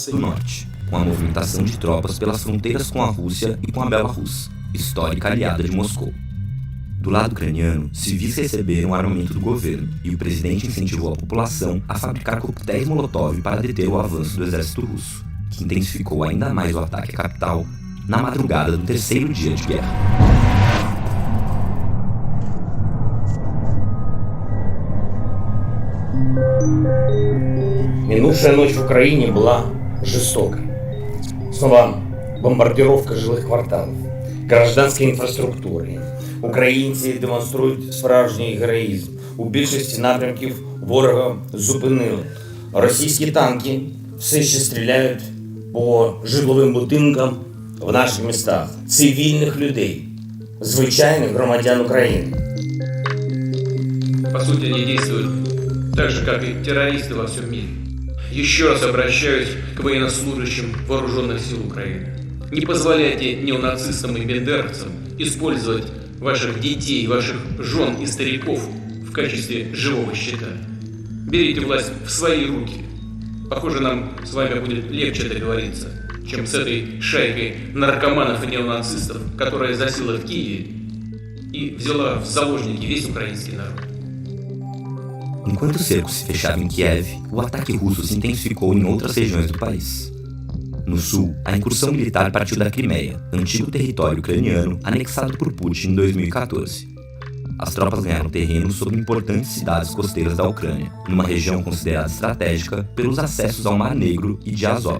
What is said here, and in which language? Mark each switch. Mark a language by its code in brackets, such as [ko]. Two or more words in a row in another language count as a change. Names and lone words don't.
[pt] do norte, com a movimentação de tropas pelas fronteiras com a Rússia e com a Belarus, histórica aliada de Moscou. Do lado ucraniano, civis receberam armamento do governo e o presidente incentivou a população a fabricar coquetéis Molotov para deter o avanço do exército russo, que intensificou ainda mais o ataque à capital na madrugada do terceiro dia de guerra. [ru] Минувшая ночь в Украине была жестокой. Снова бомбардировка жилых кварталов, [uk] гражданської інфраструктури. Українці демонструють справжній героїзм. У більшості напрямків ворога зупинили. Російські танки все ще стріляють по житловим будинкам в наших містах. Цивільних людей, звичайних громадян України. [ru] По сути, они действуют так же, как и террористы во всем мире. Еще раз обращаюсь к военнослужащим вооруженных сил Украины. Не позволяйте неонацистам и бендеровцам использовать ваших детей, ваших жен и стариков в качестве живого щита. Берите власть в свои руки. Похоже, нам с вами будет легче договориться, чем с этой шайкой наркоманов и неонацистов, которая засела в Киеве и взяла в заложники весь украинский народ. [pt] Enquanto o cerco se fechava em Kiev, o ataque russo se intensificou em outras regiões do país. No sul, a incursão militar partiu da Crimeia, antigo território ucraniano anexado por Putin em 2014. As tropas ganharam terreno sobre importantes cidades costeiras da Ucrânia, numa região considerada estratégica pelos acessos ao Mar Negro e de Azov.